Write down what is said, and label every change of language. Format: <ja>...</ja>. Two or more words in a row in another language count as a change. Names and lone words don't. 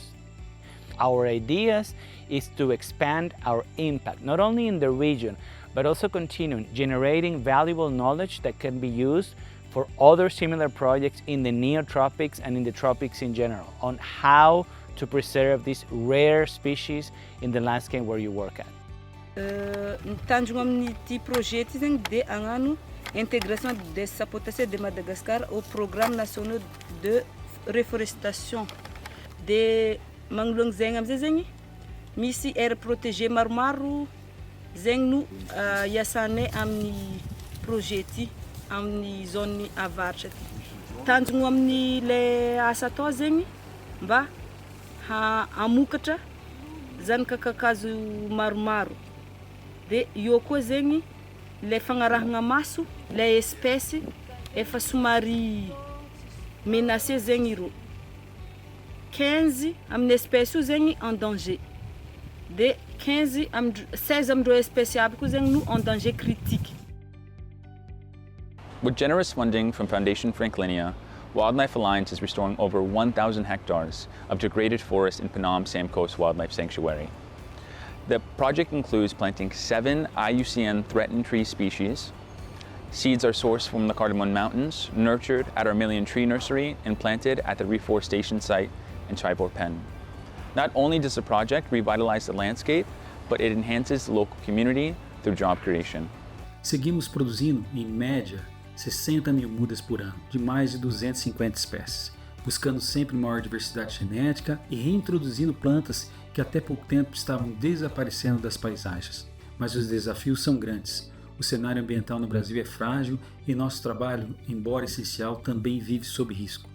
<en>Our ideas is to expand our impact, not only in the region, but also continue generating valuable knowledge that can be used for other similar projects in the neotropics and in the tropics in general, on how to preserve these rare species in the landscape where you work at.</en> <mg>Tanjogna amin'ity projet ity zegny dia hagnano</mg> <fr>intégration des sapotacées de Madagascar au programme national de reforestation.</fr> <mg>De magnoloana zegny amizay zegny misy</mg> <fr>aire protégée</fr> <mg>maromaro zegny no iasanay amin'ny projet ity amin'ny zone avaratra ty. Tanjogno amin'ny le asa atao zegny mba hamokatra zanaka kakazo maromaro. De io koa zegny le fagnarahagna maso le espèce efa somary menacé zegny iro. 15 amin'ny espèce io zegny</mg> <fr>en danger.</fr> <mg>De 16 amindreo espèce aby koa zegny no</mg> <fr>en danger critique.</fr> <en>With generous funding from Foundation Franklinia, Wildlife Alliance is restoring over 1,000 hectares of degraded forest in Phnom Sam Coast Wildlife Sanctuary. The project includes planting 7 IUCN threatened tree species. Seeds are sourced from the Cardamom Mountains, nurtured at our Million Tree Nursery, and planted at the reforestation site in Chaibor Pen. Not only does the project revitalize the landscape, but it enhances the local community through job creation.</en> <pt>Seguimos produzindo, em média, 60 mil mudas por ano, de mais de 250 espécies, buscando sempre maior diversidade genética e reintroduzindo plantas que até pouco tempo estavam desaparecendo das paisagens. Mas os desafios são grandes. O cenário ambiental no Brasil é frágil e nosso trabalho, embora essencial, também vive sob risco.</pt>